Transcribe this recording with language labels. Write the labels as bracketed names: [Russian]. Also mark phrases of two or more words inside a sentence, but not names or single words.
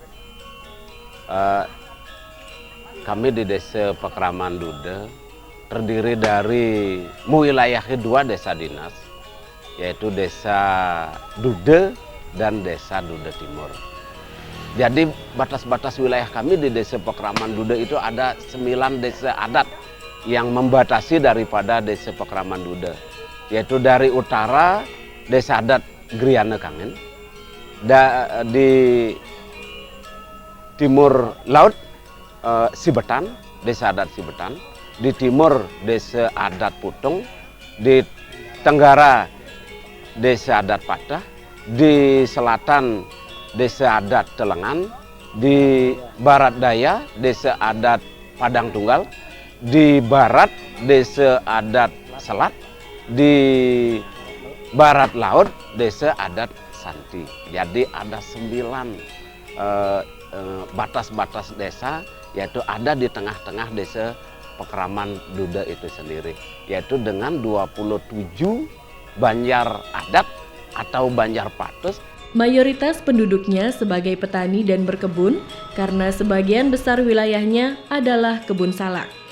[Indonesian] Kami di Desa Pekraman Duda terdiri dari wilayah kedua desa dinas, yaitu Desa Duda dan Desa Duda Timur. Jadi batas-batas wilayah kami di Desa Pekraman Duda itu ada 9 desa adat yang membatasi daripada Desa Pekraman Duda, yaitu dari utara Desa Adat Griana Kangen, di timur laut Sibetan, Desa Adat Sibetan, di timur Desa Adat Putung, di tenggara Desa Adat Patah, di selatan Desa Adat Telengan, di barat daya Desa Adat Padang Tunggal, di barat Desa Adat Selat, di barat laut Desa Adat Santi. Jadi ada 9 batas-batas desa, yaitu ada di tengah-tengah Desa Pekraman Duda itu sendiri, yaitu dengan 27 banjar adat atau banjar patus. Mayoritas penduduknya sebagai petani dan berkebun karena sebagian besar wilayahnya adalah kebun salak.